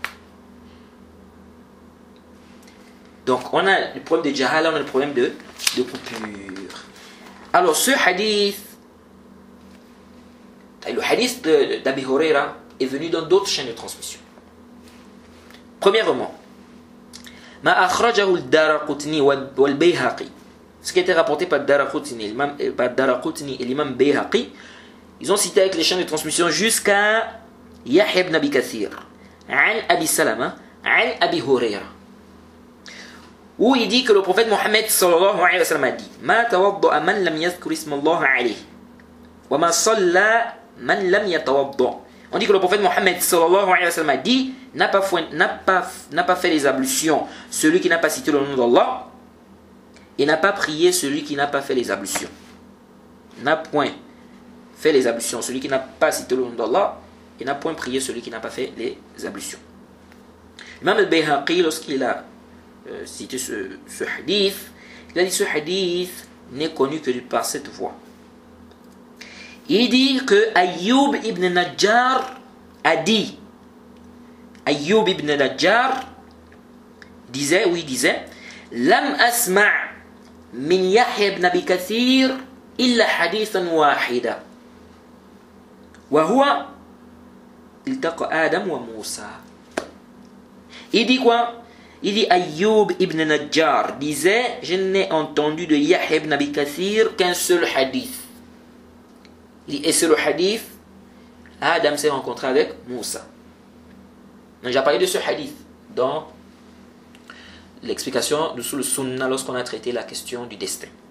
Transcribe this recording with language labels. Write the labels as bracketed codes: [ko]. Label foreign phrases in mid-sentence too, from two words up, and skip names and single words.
[fr] Donc on a le problème de Jahala, on a le problème de coupure. Alors ce hadith, le hadith d'Abi Huraira est venu dans d'autres chaînes de transmission. Premièrement, [ar] ما أخرجه الدارقطني والبيهقي. [fr] Ce qui a été rapporté par Daraqutni et l'imam Bayhaqi, ils ont cité avec les chaînes de transmission jusqu'à Yahya ibn Abi Kathir, an Abi Salama, an Abi Huraira, où il dit que le prophète Mohammed [ar] صلى الله عليه وسلم [fr] a dit [ar] ما توضأ من لم يذكر اسم الله عليه وما صلى من لم يتوضأ [fr] On dit que le prophète Mohammed [ar] صلى الله عليه وسلم [fr] a dit, n'a pas fait les ablutions celui qui n'a pas cité le nom d'Allah, et n'a pas prié celui qui n'a pas fait les ablutions. N'a point fait les ablutions celui qui n'a pas cité le nom d'Allah, et n'a point prié celui qui n'a pas fait les ablutions. Imam al-Bayhaqi, lorsqu'il a cité ce hadith, il a dit ce hadith n'est connu que par cette voie. Il dit que Ayyub ibn Najjar a dit, Ayyub ibn Najjar disait, [ar] لم أسمع من يحيى بن أبي كثير إلا حديثا واحدا. وهو التقى آدم وموسى. [fr] Il dit quoi? Il dit Ayyub ibn Najjar disait, je n'ai entendu de Yahya ibn Abi Kathir qu'un seul hadith. Il dit, et c'est le hadith, Adam s'est rencontré avec Moussa. Donc j'ai parlé de ce hadith dans l'explication de sous le Sunna lorsqu'on a traité la question du destin.